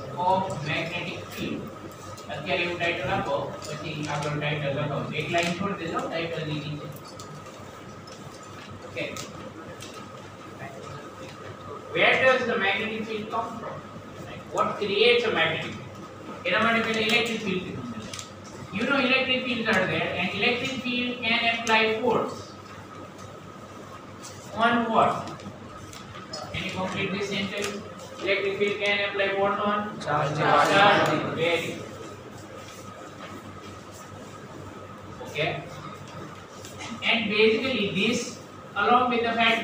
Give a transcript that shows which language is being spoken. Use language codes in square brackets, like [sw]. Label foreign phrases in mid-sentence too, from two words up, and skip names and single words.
[en] of magnetic field. [gu] અત્યારે એવું ટાઇટલ આપો પછી આગળ ટાઇટલ લગાવો એક લાઈન છોડી દેજો ટાઇટલ ની નીચે ઓકે [en] where does the magnetic field come from what creates a magnetic field [gu] એના માટે પહેલા [en] electric field you know electric fields are there and electric field can apply force on what can you complete this sentence electric field can apply force on charge very okay and basically this along with the fact